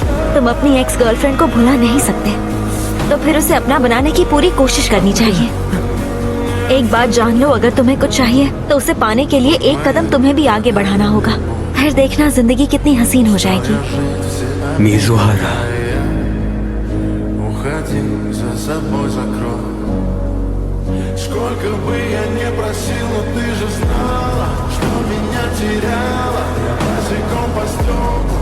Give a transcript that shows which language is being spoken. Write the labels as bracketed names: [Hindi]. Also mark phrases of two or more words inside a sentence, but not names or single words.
[Hindi] तुम अपनी [English] ex girlfriend [Hindi] को भुला नहीं सकते, तो फिर उसे अपना बनाने की पूरी कोशिश करनी चाहिए। एक बात जान लो, अगर तुम्हें कुछ चाहिए तो उसे पाने के लिए एक कदम तुम्हें भी आगे बढ़ाना होगा। फिर देखना जिंदगी कितनी हसीन हो जाएगी। Мизуара. [Russian] Уходи, за собой закрой. Сколько бы я не просил, но ты же знала, что меня теряла. Я босиком по стеклу.